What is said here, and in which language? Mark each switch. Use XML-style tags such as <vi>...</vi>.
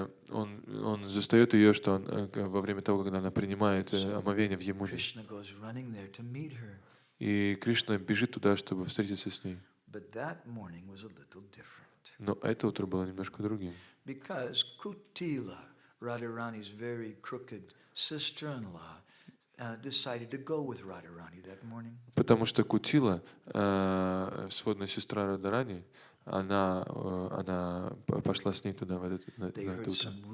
<ru>Он застает ее, что во время того, когда она принимает омовение в Ямуне.</ru> <en>Krishna goes running there to meet her.</en> <ru>И Кришна бежит туда, чтобы встретиться с ней.</ru> <en>But that morning was a little different.</en> <ru>Но это утро было немножко другим.</ru> <en>Because Kutila, Radharani's very crooked sister-in-law, decided to go with Radharani that morning.</en> <ru>Потому что Кутила, сводная сестра Радharani, она пошла с ней туда в это утро.</ru>